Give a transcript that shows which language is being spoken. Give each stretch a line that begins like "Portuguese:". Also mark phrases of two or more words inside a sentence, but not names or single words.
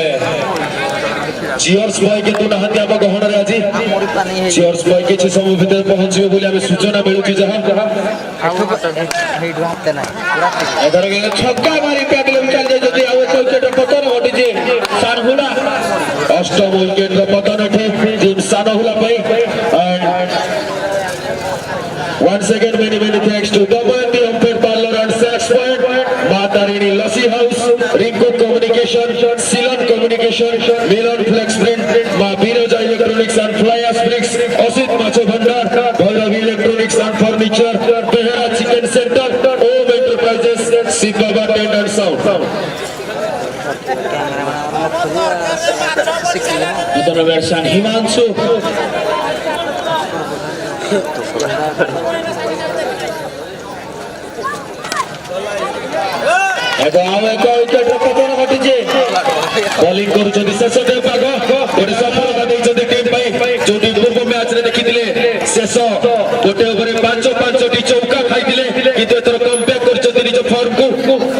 English: cheers boy
Odia: କିନ୍ତୁ ନାହାନ୍ତି ଆମ ଗହଣରେ ଆଜି
English: cheers boy
Odia: କିଛି ସମୟ ଭିତରେ ପହଞ୍ଚିବେ ବୋଲି ଆମେ ସୂଚନା ମିଳୁଛି ଯାହା ଏଥର ଛକା ମାରି ପ୍ୟାଡିଲ ଚାଲି ଯାଇଛନ୍ତି ଆଉ ଏକ ୱିକେଟର ପତନ ଘଟିଛି ସାନହୁଲା ଅଷ୍ଟମ ୱିକେଟର ପତନ ଏଠି ଟିମ୍ ସାନହୁଲା ପାଇଁ
English: once again many thanks to Dabanti Umpire Parlour and Sax Point Matarini Lassi House Rinko Communication Silan Communication Milan Flex Print Ma Biroja Electronics and Flyers Bricks Osit Macho Bhandar Bhairavi Electronics and Furniture Behera Chicken Center Om Enterprises Sibaba Tent and Sound
Odia: ନୂତନ ବ୍ୟାଟ୍ସମ୍ୟାନ୍ ହିମାଂଶୁ ଆଉ ଏକ ୱିକେଟର ପତନ ଘଟିଛି ବୋଲିଂ କରୁଛନ୍ତି ଶେଷ ପାଗ ଗୋଟେ ସଫଳତା ଦେଇଛନ୍ତି ଟିମ୍ ପାଇଁ ଯୋଉଠି ପୂର୍ବ ମ୍ୟାଚରେ ଦେଖିଥିଲେ ଶେଷ ଗୋଟେ ଓଭରରେ 5ଟି ଚୌକା ଖାଇଥିଲେ କିନ୍ତୁ ଏଥର କମ୍ବ୍ୟାକ୍ କରିଛନ୍ତି ନିଜ ଫର୍ମକୁ